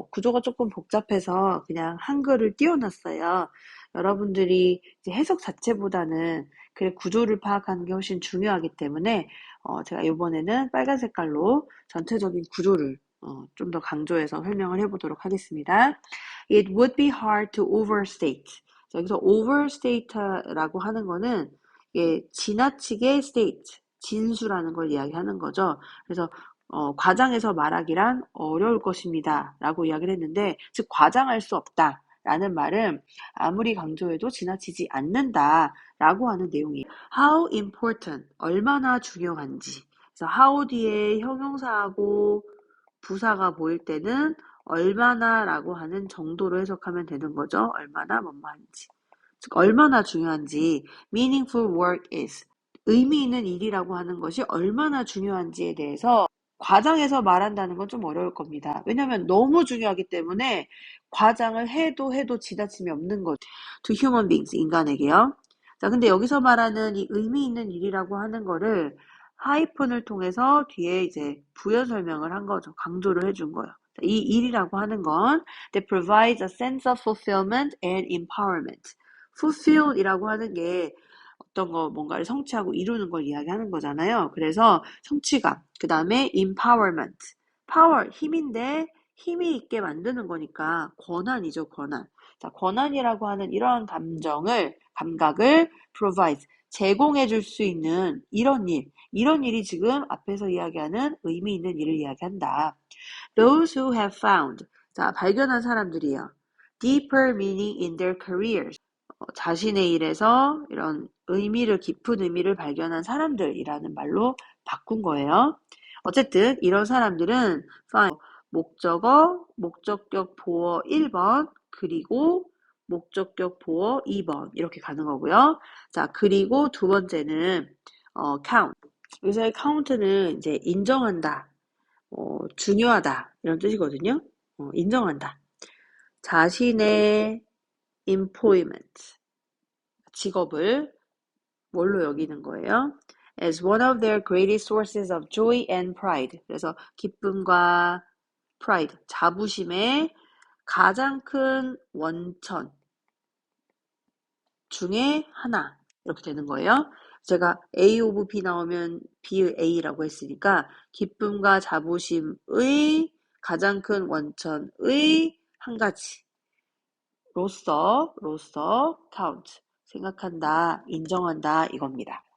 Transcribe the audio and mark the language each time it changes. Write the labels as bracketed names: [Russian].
[Korean] 구조가 조금 복잡해서 그냥 한글을 띄워놨어요. 여러분들이 이제 해석 자체보다는 글 구조를 파악하는 게 훨씬 중요하기 때문에 제가 이번에는 빨간 색깔로 전체적인 구조를 좀 더 강조해서 설명을 해보도록 하겠습니다. [English] It would be hard to overstate. [Korean] 자, 여기서 overstate라고 하는 거는 지나치게 state, 진수라는 걸 이야기하는 거죠. 그래서 과장해서 말하기란 어려울 것입니다 라고 이야기를 했는데, 즉 과장할 수 없다 라는 말은 아무리 강조해도 지나치지 않는다 라고 하는 내용이에요. [English] How important, [Korean] 얼마나 중요한지. 그래서 how 뒤에 형용사하고 부사가 보일 때는 얼마나 라고 하는 정도로 해석하면 되는 거죠. 얼마나 뭐뭐한지, 즉 얼마나 중요한지. [English] meaningful work is, [Korean] 의미 있는 일이라고 하는 것이 얼마나 중요한지에 대해서 과장해서 말한다는 건 좀 어려울 겁니다. 왜냐하면 너무 중요하기 때문에 과장을 해도 지나침이 없는 거죠. [English] To human beings, [Korean] 인간에게요. 자, 근데 여기서 말하는 이 의미 있는 일이라고 하는 거를 하이픈을 통해서 뒤에 이제 부연 설명을 한 거죠. 강조를 해준 거예요. 이 일이라고 하는 건 [English] that provides a sense of fulfillment and empowerment. [Korean] fulfill이라고 하는 게 어떤 거 뭔가를 성취하고 이루는 걸 이야기하는 거잖아요. 그래서 성취감, 그 다음에 empowerment, power, 힘인데 힘이 있게 만드는 거니까 권한이죠, 권한. 자, 권한이라고 하는 이러한 감각을 provide, 제공해 줄 수 있는 이런 일이 지금 앞에서 이야기하는 의미 있는 일을 이야기한다. [English] Those who have found, [Korean] 자, 발견한 사람들이요. [English] deeper meaning in their careers. [Korean] 자신의 일에서 이런 깊은 의미를 발견한 사람들이라는 말로 바꾼 거예요. 어쨌든 이런 사람들은 find, 목적격 보어 1번, 그리고 목적격 보어 2번 이렇게 가는 거고요. 자, 그리고 두 번째는 count. 여기서의 count는 이제 인정한다, 중요하다 이런 뜻이거든요. 인정한다. 자신의 employment, 직업을 뭘로 여기는 거예요? [English] As one of their greatest sources of joy and pride. [Korean] 그래서 기쁨과 pride, 자부심의 가장 큰 원천 중에 하나 이렇게 되는 거예요. 제가 A of B 나오면 B의 A라고 했으니까 기쁨과 자부심의 가장 큰 원천의 한 가지 로서 count, 생각한다, 인정한다 이겁니다.